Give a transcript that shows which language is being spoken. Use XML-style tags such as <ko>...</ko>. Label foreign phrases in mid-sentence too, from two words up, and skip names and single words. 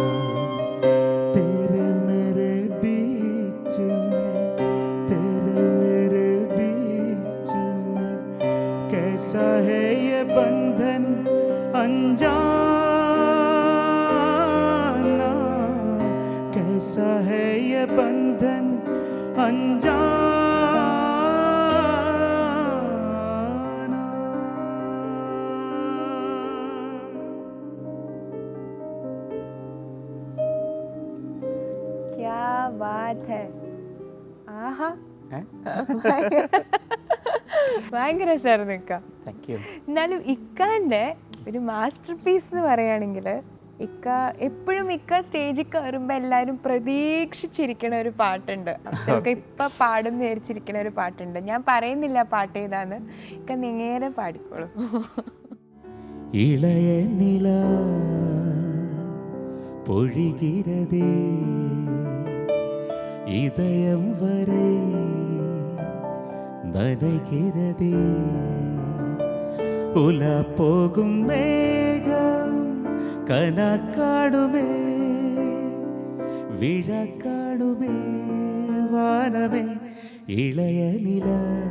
<hi>तेरे मेरे बीच में, तेरे मेरे बीच में कैसा है ये बंधन अनजाना, कैसा है ये बंधन अनजाना। बात है.</hi> <ml>ആഹാ ഭയങ്കര രസമായിരുന്നു ഇക്ക. എന്നാലും ഇക്കാൻ്റെ ഒരു മാസ്റ്റർ പീസ് എന്ന് പറയുകയാണെങ്കിൽ ഇക്ക എപ്പോഴും സ്റ്റേജിൽ കയറുമ്പോൾ എല്ലാവരും പ്രതീക്ഷിച്ചിരിക്കണ ഒരു പാട്ടുണ്ട്. അതൊക്കെ ഇപ്പം പാടും വിചാരിച്ചിരിക്കണ ഒരു പാട്ടുണ്ട്. ഞാൻ പറയുന്നില്ല പാട്ട് ഏതാന്ന്, ഇക്ക നേരെ പാടിക്കോളും.</ml> <ta>இளைய நிலா பொழிகிறதே இதயம் வரை நனைகிறதே, உலா போகும் மேகம் கனா காணுமே, விழா காணுமே வானமே, இளைய நிலா</ta>